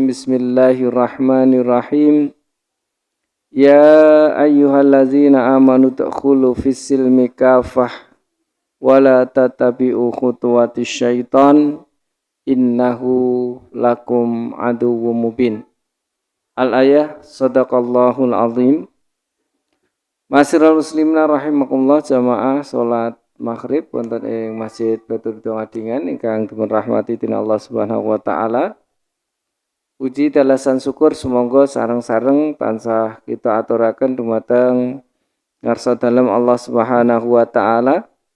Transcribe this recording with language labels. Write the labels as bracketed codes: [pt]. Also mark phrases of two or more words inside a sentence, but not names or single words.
[ar] بسم الله الرحمن الرحيم. يا أيها الذين آمنوا تدخلوا في السلم كافة ولا تتبعوا خطوات الشيطان إنه لكم عدو مبين. الآية، صدق الله العظيم. معاشر المسلمين رحمكم الله, [jv] jamaah salat maghrib wonten ing Masjid Baitur Ridwangadingan ingkang dipun rahmati dening Allah [ar] سبحانه وتعالى. [jv] Puji dalasan syukur sumangga sareng-sareng tansah kita aturaken dumateng ngarsa dalem Allah [ar] سبحانه وتعالى.